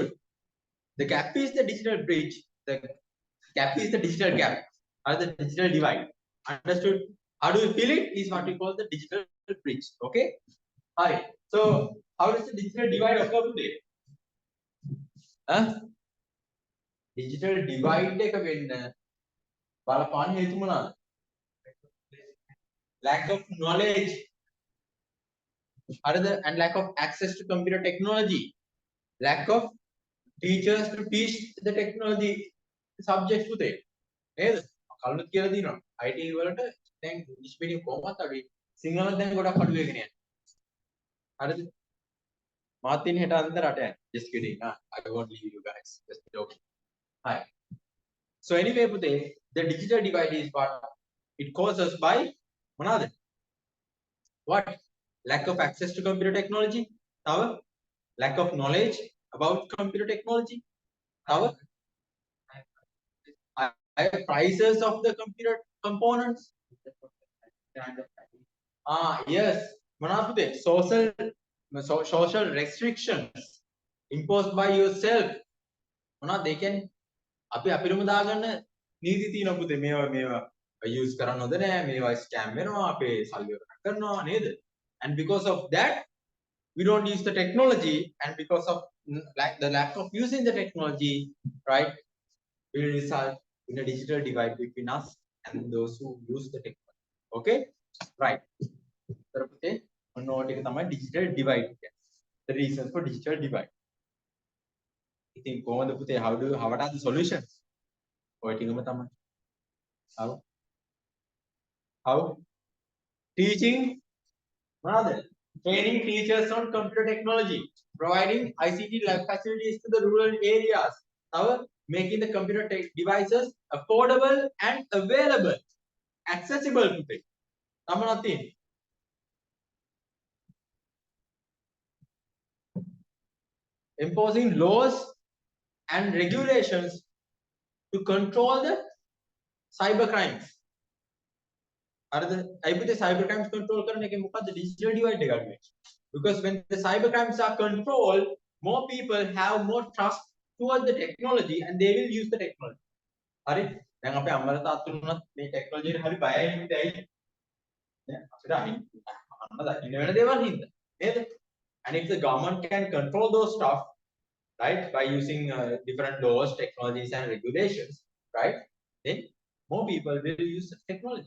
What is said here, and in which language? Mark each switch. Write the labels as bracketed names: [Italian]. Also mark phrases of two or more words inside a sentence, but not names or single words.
[English] The gap is the digital bridge. The gap is the digital gap or the digital divide. Understood? How do we fill it is what we call the digital bridge. Okay? Alright. So how does the digital divide occur today? Digital divide [Sinhala] එක වෙන්න බලපාන හේතු මොනවාද? [English] Lack of knowledge. And lack of access to computer technology. Lack of teachers to teach the technology subjects පුතේ. [Sinhala] නේද? කලින් කියලා දිනවා. IT වලට දැන් ඉංග්‍රීසි මීඩියම් කොහොමද අඩුයි. සිංහලෙන් දැන් ගොඩක් අඩු වෙගෙන යනවා. හරිද? මාත් ඉන්නේ හෙට අන්දර රට යන්න. [English] Just kidding. I won't leave you guys. Just joking. Hi. So anyway පුතේ, the digital divide is what it causes by මොනවාද? What? Lack of access to computer technology. Our lack of knowledge about computer technology. Our higher prices of the computer components. Yes. Social restrictions imposed by yourself. They can [Sinhala] අපිටම දාගන්න නීති තියෙනවා පුතේ මේවා use කරන්න හොඳ නෑ මේවා scam වෙනවා අපේ සල්ලි වලට කරනවා නේද? [English] And because of that we don't use the technology, and because of the lack of using the technology, right, will result in a digital divide between us and those who use the technology. Okay, right. [Sinhala] Tarapute ඔන්න එක තමයි [English] digital divide [Sinhala] කියන්නේ. [English] The reasons for digital divide. [Sinhala] ඉතින් කොහොමද පුතේ [English] what are the solutions? [Sinhala] ඔය ටිකම තමයි. [English] How teaching training teachers on computer technology, providing ICT lab facilities to the rural areas, making the computer devices affordable and available, accessible to people. Imposing laws and regulations to control the cyber crimes. Are the cyber crimes control [Sinhala] කරන එකෙන් මොකද්ද [English] digital divide [Sinhala] එක අඩු වෙන්නේ? [English] Because when the cyber crimes are controlled, more people have more trust towards the technology and they will use the technology. [Sinhala] හරි? දැන් අපේ අම්මලා තාත්තලා මේ ටෙක්නොලොජි එකට හරි බයයි නේද ඇයි? දැන් අපිට අන්න දකින්න වෙන දේවල් හින්දා. නේද? [English] And if the government can control those stuff, right, by using different laws, technologies and regulations, right, then more people will use the technology.